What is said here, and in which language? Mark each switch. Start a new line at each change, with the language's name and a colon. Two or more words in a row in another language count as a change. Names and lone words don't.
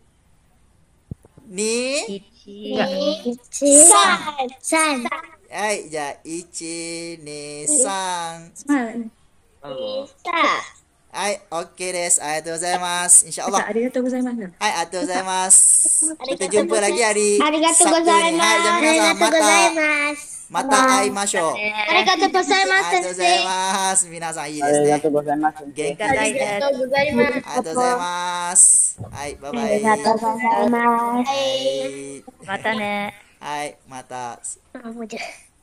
Japanese: Ni. San. はい、じゃ、いち、に、さん. Hai, オーケーです. ありがとうございます。InsyaAllah。ありがとうございます。はい、ありがとうございます.
Malay: Kita jumpa lagi hari Sabtu ni.
Japanese: はい、じゃまた会いましょう. ありがとうございます. ありがとうございます。皆さんいいですね. ありがとうございます. 元気です. ありがとうございます. Hai,
English: bye bye.
Japanese: ありがとうございます. Hai. またね. はい、また.
Malay: Mau je.